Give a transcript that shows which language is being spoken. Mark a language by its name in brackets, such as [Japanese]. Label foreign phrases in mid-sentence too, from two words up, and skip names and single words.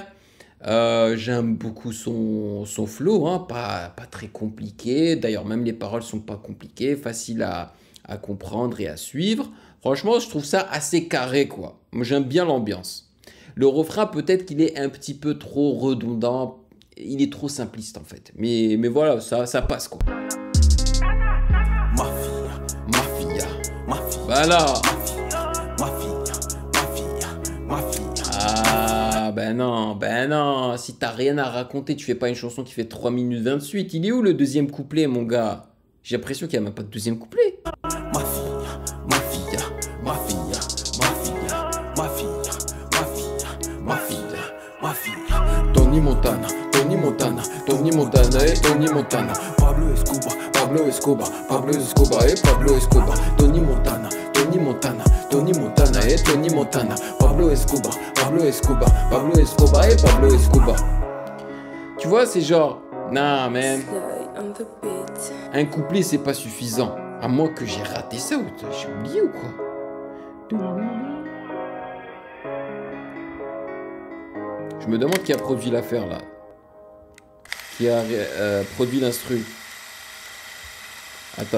[French] J'aime beaucoup son flow, hein, pas très compliqué, d'ailleurs même les paroles sont pas compliquées, faciles à comprendre et à suivre. Franchement, je trouve ça assez carré, quoi. Moi, j'aime bien l'ambiance. Le refrain, peut-être qu'il est un petit peu trop redondant. Il est trop simpliste, en fait. Mais voilà, ça passe, quoi. Mafia, Mafia. mafia, Voilà. mafia, mafia, mafia. Ah, ben non. Si t'as rien à raconter, tu fais pas une chanson qui fait 3 minutes 28. Il est où le deuxième couplet, mon gars? J'ai l'impression qu'il n'y a même pas de deuxième couplet. Mafia, mafia, mafia, mafia, mafia, mafia, mafia. Tony Montana, Tony Montana, Tony Montana et Tony Montana. Pablo Escobar, Pablo Escobar, Pablo Escobar et Pablo Escobar. Tony Montana, Tony Montana, Tony Montana et Tony Montana. Pablo Escobar, Pablo Escobar, Pablo Escobar et Pablo Escobar. Tu vois, c'est genre, [English] nah, man. Sly on the beat. [French] Un couplet, c'est pas suffisant. À moins que j'ai raté ça ou j'ai oublié ou quoi. Je me demande qui a produit l'affaire là. Qui a produit l'instru. Attends.